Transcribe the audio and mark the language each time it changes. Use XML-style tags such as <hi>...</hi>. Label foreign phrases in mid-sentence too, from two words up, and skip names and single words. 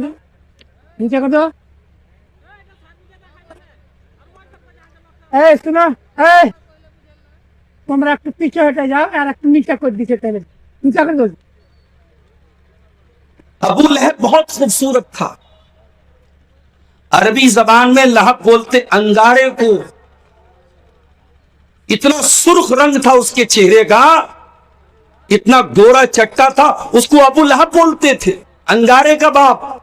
<ur>نیچے کر دو۔ اے سنو، اے</ur> <bn>তোমরা একটু পিছে হটে যাও আর একটু নিচে করে দিছে তাহলে নিচে করে দো۔</bn> <ur>ابو لہب بہت خوبصورت تھا، عربی زبان میں لہب بولتے انگارے کو، اتنا سرخ رنگ تھا اس کے چہرے کا، اتنا گورا چٹا تھا، اس کو ابو لہب بولتے تھے، انگارے کا باپ۔</ur>